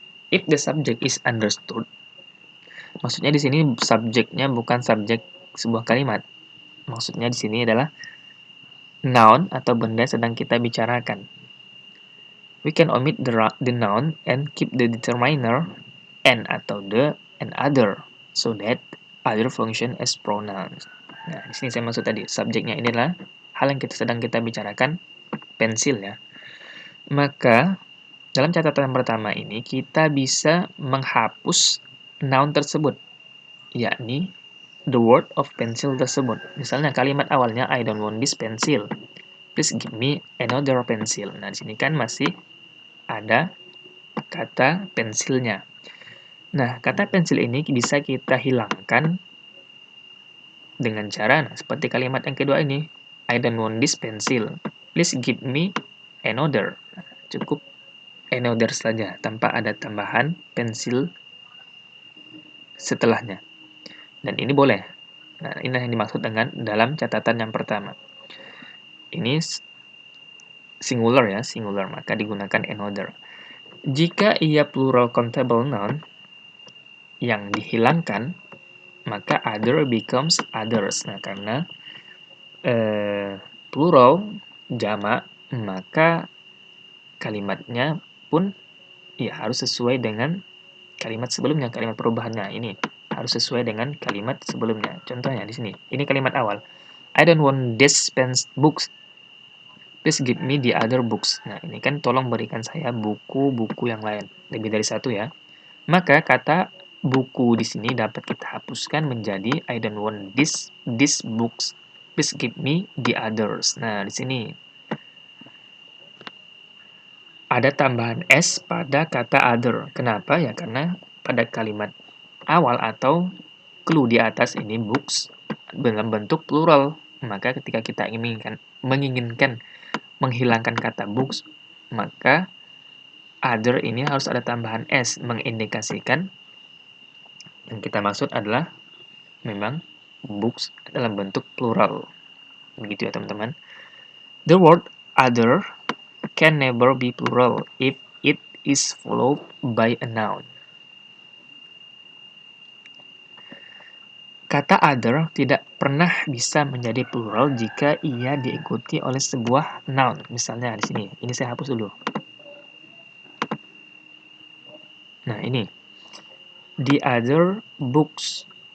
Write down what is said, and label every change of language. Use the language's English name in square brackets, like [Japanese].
[English] If the subject is understood. [Indonesian] Maksudnya di sini subjeknya bukan subjek sebuah kalimat. Maksudnya di sini adalah noun atau benda sedang kita bicarakan. [English] We can omit the noun and keep the determiner and [Indonesian] atau [English] the and other so that other function as pronouns. [Indonesian] Nah, di sini saya maksud tadi subjeknya ini adalah hal yang sedang kita bicarakan, pensil ya. Maka dalam catatan pertama ini kita bisa menghapus noun tersebut, yakni [English] the word of pencil [Indonesian] tersebut. Misalnya kalimat awalnya [English] I don't want this pencil. Please give me another pencil. [Indonesian] Nah, di sini kan masih ada kata pensilnya. Nah, kata pensil ini bisa kita hilangkan dengan cara seperti kalimat yang kedua ini. [English] I don't want this pencil. Please give me another. [Indonesian] Cukup another saja tanpa ada tambahan pensil setelahnya. Dan ini boleh. Nah, ini yang dimaksud dengan dalam catatan yang pertama. Ini singular ya, singular, maka digunakan another. Jika ia [English] plural countable noun [Indonesian] yang dihilangkan, maka [English] other becomes others. [Indonesian] Nah, karena plural jamak, maka kalimatnya pun ya harus sesuai dengan kalimat sebelumnya, kalimat perubahannya ini harus sesuai dengan kalimat sebelumnya. Contohnya di sini, ini kalimat awal. [English] I don't want this books. Please give me the other books. [Indonesian] Nah, ini kan tolong berikan saya buku-buku yang lain. Lebih dari satu ya. Maka kata buku di sini dapat kita hapuskan menjadi [English] I don't want this books. Please give me the others. [Indonesian] Nah, di sini ada tambahan s pada kata other. Kenapa? Ya karena pada kalimat awal atau clue di atas ini books dalam bentuk plural. Maka ketika kita menginginkan menghilangkan kata books, maka other ini harus ada tambahan s mengindikasikan yang kita maksud adalah memang books dalam bentuk plural. Begitu ya teman-teman. [English] The word other can never be plural if it is followed by a noun. [Indonesian] Kata other tidak pernah bisa menjadi plural jika ia diikuti oleh sebuah noun. Misalnya di sini, ini saya hapus dulu. Nah, ini the other books.